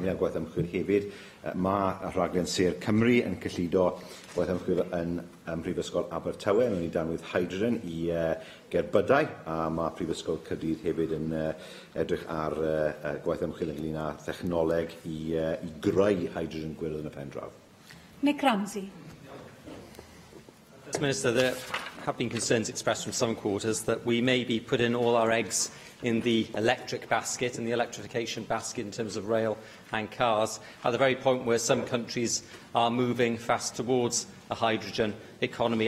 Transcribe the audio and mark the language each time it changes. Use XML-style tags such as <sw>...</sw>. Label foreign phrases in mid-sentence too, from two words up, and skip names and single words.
<cy>Ni ar gwaith ymchwil hefyd. Mae y rhaglen Sir Cymru yn cyllido gwaith ymchwil yn Mhrifysgol Abertawe yn ei danwydd hydrogen I gerbydau, a mae Prifysgol Caerdydd hefyd yn edrych ar gwaith ymchwil ynglyn â thechnoleg I greu hydrogen gwyrdd yn y pen draw. Nick Ramsey.</cy> <en>Minister, there have been concerns expressed from some quarters that we may be putting all our eggs in the electric basket and the electrification basket in terms of rail and cars, at the very point where some countries are moving fast towards a hydrogen economy.</en>